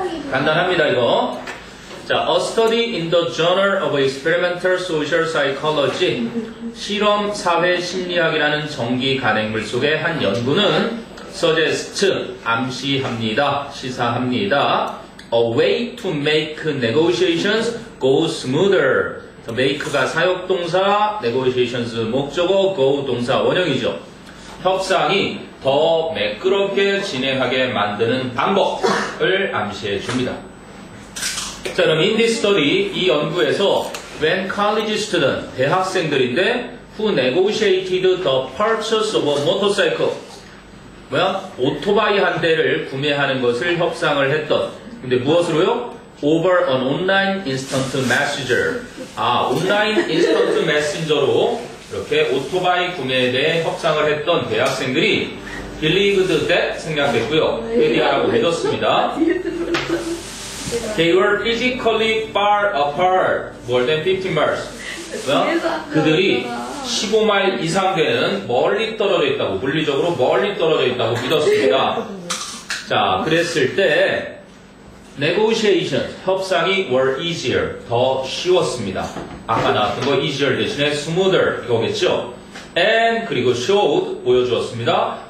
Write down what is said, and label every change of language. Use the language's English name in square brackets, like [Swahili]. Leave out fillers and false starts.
[Korean] 간단합니다, 이거. 자, [English] A study in the Journal of Experimental Social Psychology, [Korean] 실험 사회 심리학이라는 정기 간행물 속의 한 연구는 suggest, 암시합니다, 시사합니다. [English] A way to make negotiations go smoother. [Korean] make가 사역동사, negotiations 목적어, go 동사 원형이죠. 협상이 더 매끄럽게 진행하게 만드는 방법을 암시해 줍니다. 자, 그럼 [English] in this study, [Korean] 이 연구에서 [English] when college student, [Korean] 대학생들인데 [English] who negotiated the purchase of a motorcycle, [Korean] 뭐야? 오토바이 한 대를 구매하는 것을 협상을 했던, 근데 무엇으로요? [English] over an online instant messenger. [Korean] 아, 온라인 인스턴트 메신저로 이렇게 오토바이 구매에 대해 협상을 했던 대학생들이 [English] believed that [Korean] 생략됐고요. 페디아라고 해뒀습니다. [English] They were physically far apart, more than 15 miles. [Korean] 그들이 15마일 이상 되는 멀리 떨어져 있다고, 물리적으로 멀리 떨어져 있다고 믿었습니다. 자, 그랬을 때 negotiation, 협상이 [English] were easier, [Korean] 더 쉬웠습니다. 아까 나왔던 거 easier 대신에 smoother 이거겠죠. and 그리고 showed, 보여주었습니다.